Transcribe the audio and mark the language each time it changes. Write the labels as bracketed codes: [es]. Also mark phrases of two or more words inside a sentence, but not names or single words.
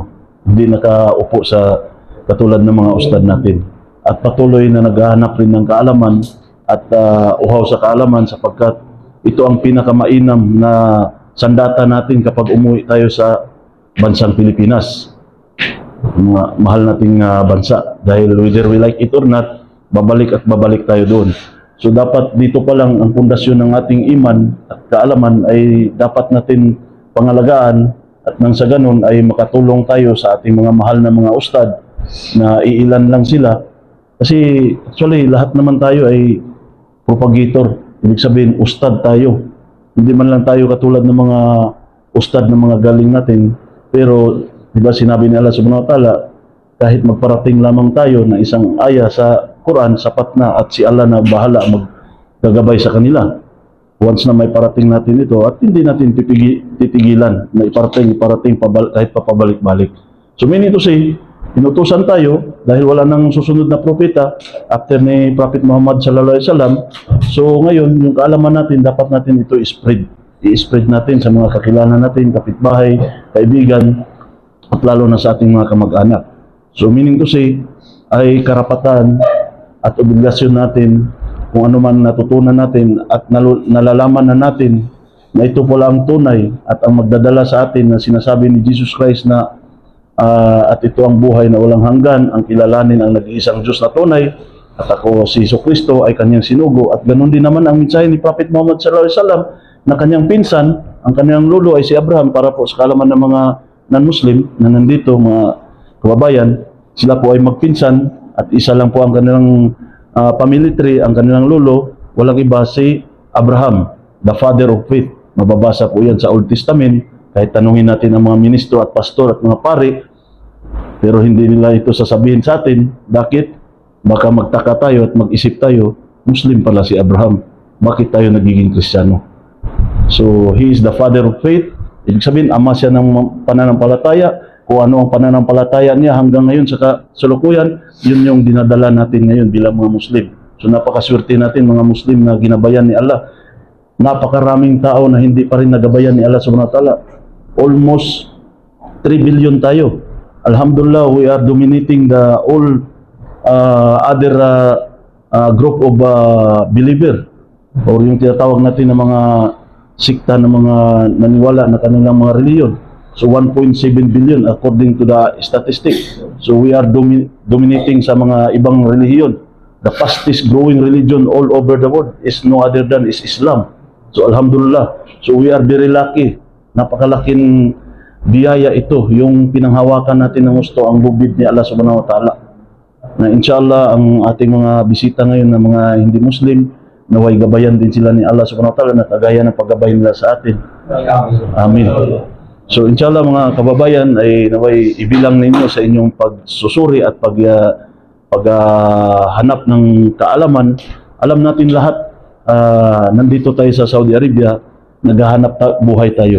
[tl] Hindi nakaupo sa katulad ng mga ustad natin. At patuloy na naghahanap rin ng kaalaman at uhaw sa kaalaman sapagkat ito ang pinakamainam na sandata natin kapag umuwi tayo sa bansang Pilipinas. Mga mahal nating bansa. Dahil [en] whether we like it or not, [tl] babalik at babalik tayo doon. So dapat dito pa lang ang pundasyon ng ating iman at kaalaman ay dapat natin pangalagaan at nang sa ganun ay makatulong tayo sa ating mga mahal na mga ustad na iilan lang sila. Kasi actually lahat naman tayo ay propagator. Ibig sabihin ustad tayo. Hindi man lang tayo katulad ng mga ustad ng mga galing natin. Pero diba sinabi ni Allah [ar] سبحانه وتعالى, [tl] kahit magparating lamang tayo ng isang aya sa Quran, sapat na at si Allah na bahala maggagabay sa kanila. Once na may parating natin ito at hindi natin titigilan na iparating kahit papabalik-balik. [en] So meaning to say, [tl] inutusan tayo dahil wala nang susunod na propeta after ni Prophet Muhammad [ar] صلى الله عليه وسلم. [tl] So ngayon, yung kaalaman natin, dapat natin ito i-spread natin sa mga kakilala natin, kapitbahay, kaibigan, at lalo na sa ating mga kamag-anak. [en] So meaning to say, [tl] ay karapatan at obligasyon natin kung ano man natutunan natin at nalalaman na natin na ito pala ang tunay at ang magdadala sa atin na sinasabi ni Jesus Christ na at ito ang buhay na walang hanggan, ang kilalanin ang nag-iisang Diyos na tunay at ako si Jesucristo ay kanyang sinugo. At ganoon din naman ang mensahe ni Prophet Muhammad [ar] صلى الله عليه وسلم [tl] na kanyang pinsan, ang kanyang lolo ay si Abraham, para po sa kaalaman ng mga non-Muslim na nandito, mga kababayan, sila po ay magpinsan at isa lang po ang kanilang [en] family tree, [tl] ang kanilang lolo, walang iba si Abraham, [en] the father of faith. [tl] Mababasa po yan sa Old Testament, kahit tanungin natin ang mga ministro at pastor at mga pari, pero hindi nila ito sasabihin sa atin. Bakit? Baka magtaka tayo at mag-isip tayo, Muslim pala si Abraham. Bakit tayo nagiging Kristiyano? [en] So, he is the father of faith. [tl] Ibig sabihin, ama siya ng pananampalataya. Kung ano ang pananampalataya niya hanggang ngayon sa kasalukuyan, yun yung dinadala natin ngayon bilang mga Muslim. So napakaswerte natin mga Muslim na ginabayan ni Allah. Napakaraming tao na hindi pa rin nagabayan ni Allah [ar] سبحانه وتعالى. [tl] Almost 3 billion tayo. Alhamdulillah, [en] we are dominating the all other group of believer, [tl] or yung tinatawag natin ng mga sikta ng mga naniwala na kanilang mga reliyon. [en] So 1.7 billion according to the statistic. So we are dominating [tl] sa mga ibang relihiyon. [en] The fastest growing religion all over the world is no other than is Islam. So alhamdulillah. So we are very lucky. [tl] Napakalaking biyaya ito, yung pinanghawakan natin ng gusto ang bubid ni Allah [ar] سبحانه وتعالى. [tl] Na inshallah ang ating mga bisita ngayon na mga hindi Muslim, naway gabayan din sila ni Allah [ar] سبحانه وتعالى [tl] na kagaya ng paggabay nila sa atin. Amin. So inshallah mga kababayan ay naway ibilang ninyo sa inyong pagsusuri at paghanap ng kaalaman. Alam natin lahat, nandito tayo sa Saudi Arabia, naghahanap buhay tayo.